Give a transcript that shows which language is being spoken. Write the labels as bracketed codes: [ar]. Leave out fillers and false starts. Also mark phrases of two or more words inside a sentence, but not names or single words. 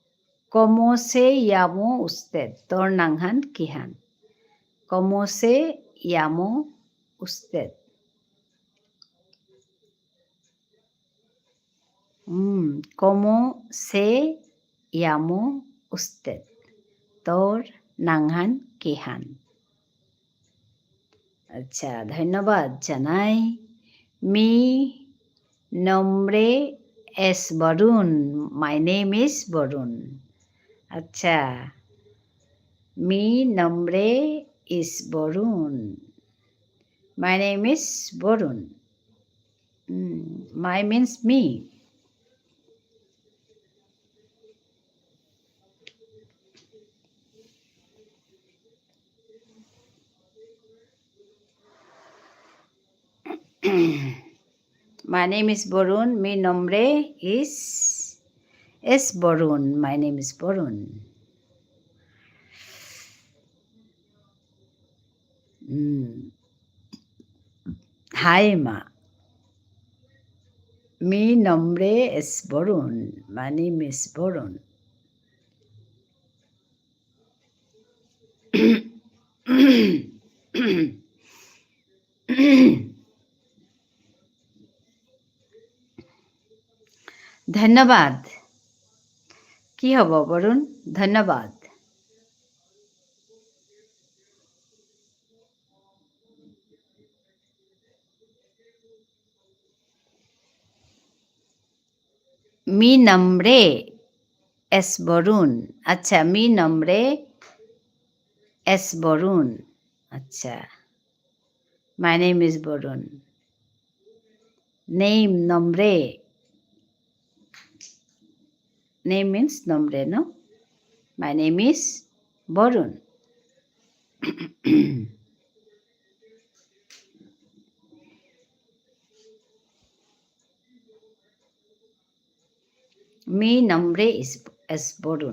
[es] ¿cómo se llama usted? [bpy] তোর নাংহান কিহান? [es] ¿Cómo se llamo usted? ¿Cómo se llamo usted? [bpy] তোর নাংহান কিহান? আচ্ছা, ধন্যবাদ জানাই। [es] Mi nombre es বরুণ। [en] My name is বরুণ। আচ্ছা, [es] Mi nombre is বরুণ। [en] My name is বরুণ। My means me. My name is Borun. [es] Mi nombre es Borun. [en] My name is Borun. Hi, Ma. [es] Mi nombre es Borun. [en] My name is Borun. ধন্যবাদ। [bpy] কি হব বরুণ? ধন্যবাদ। [es] Mi nombre es বরুণ। আচ্ছা, Mi nombre es বরুণ। [bn] আচ্ছা, [en] my name is বরুণ। Name nombre. Name means nombre, no? My name is বরুণ। [es] Mi nombre es বরুণ।